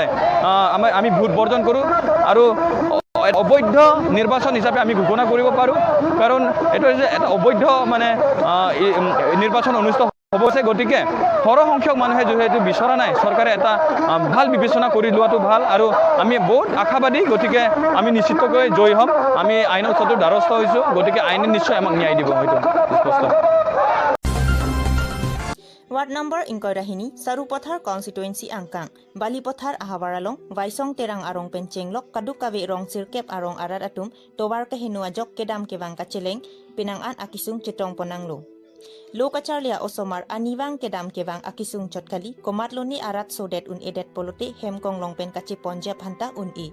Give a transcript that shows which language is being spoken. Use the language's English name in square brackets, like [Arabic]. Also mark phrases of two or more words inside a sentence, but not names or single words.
[Assamese] আমি ভোট বৰ্জন কৰোঁ আৰু অবৈধ নিৰ্বাচন হিচাপে আমি ঘোষণা কৰিব পাৰোঁ কাৰণ এইটো হৈছে এটা অবৈধ মানে নিৰ্বাচন অনুষ্ঠিত হ'ব গতিকে সৰহ সংখ্যক মানুহে যিহেতু বিচৰা নাই চৰকাৰে এটা ভাল বিবেচনা কৰি লোৱাটো ভাল আৰু আমি বহুত আশাবাদী গতিকে আমি নিশ্চিতকৈ জয়ী হ'ম আমি আইনৰ চতুৰ দ্বাৰস্থ হৈছোঁ গতিকে আইনে নিশ্চয় আমাক ন্যায় দিব হয়তো স্পষ্ট [English] Ward number [Karbi] Inkoirahini, Sarupothar constituency Angkang, Balipothar Ahawaralong, Vaisong Terang Arong Penchenglok, Kadukawi Rong Sirkep Arong Arat Atum, Towar Kehinuajok Kedam Kevang Kacheleng, Pinangan Akisung Cetong Ponanglo. Loka Charlia Osomar Aniwang Kedam Kevang Akisung Chotkali, Komatloni Arat Sodet un Edet Polote, Hemkong Longpen Kachiponja Hanta un E.